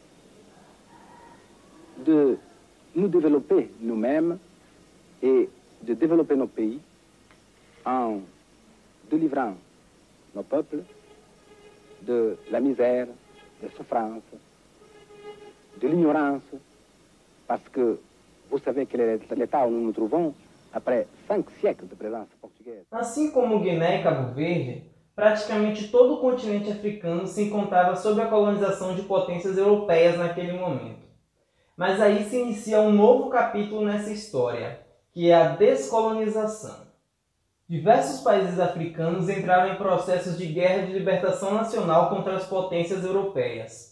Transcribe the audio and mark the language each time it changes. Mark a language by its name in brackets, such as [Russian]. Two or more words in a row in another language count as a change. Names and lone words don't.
[French] de nous développer nous-mêmes et de développer nos pays en délivrant nos peuples de la misère, des souffrances, de l'ignorance, parce que vous savez quel est l'état où nous nous trouvons après 5 siècles de présence portugaise. [Portuguese] Assim como Guiné e Cabo Verde, praticamente todo o continente africano se encontrava sob a colonização de potências europeias naquele momento. Mas aí se inicia um novo capítulo nessa história, que é a descolonização. Diversos países africanos entraram em processos de guerra de libertação nacional contra as potências europeias.